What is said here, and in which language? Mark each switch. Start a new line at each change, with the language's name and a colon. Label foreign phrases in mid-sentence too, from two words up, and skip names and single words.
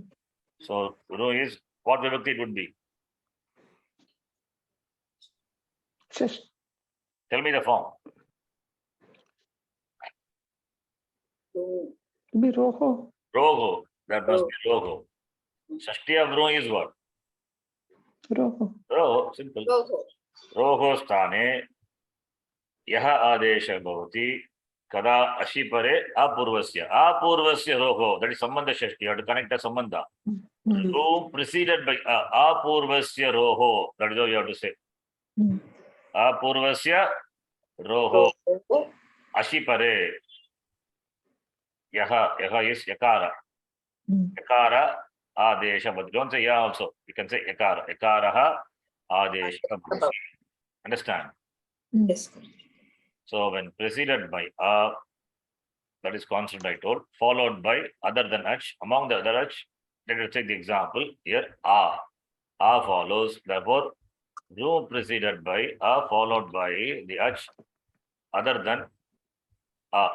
English: So room is what vibhakti it would be.
Sanskrit: Shash.
English: Tell me the form. Room. To be Roho.
Sanskrit: Rogo.
English: That must be rogo. Shashti of room is what?
Sanskrit: Roho.
English: Rogo. Simple.
Sanskrit: Roho. Rogo sthane yaha adesha bhavati kada ashipare apurvasya. Apurvasya rogo.
English: That is
Sanskrit: sambandha shashti.
English: You have to connect the sambandha. Hmm. Room preceded by
Sanskrit: apurvasya roho.
English: That is how you have to say. Hmm.
Sanskrit: Apurvasya roho. Roho. Ashipare. Yaha is yakara. Hmm. Yakara adesha.
English: But don't say ya also. You can say yakara.
Sanskrit: Yakaraha adesha bhavati.
English: Understand? Yes. So when preceded by a, that is constant I told, followed by other than ach, among the other ach, let us take the example here a. A follows, therefore, room preceded by a followed by the ach other than a.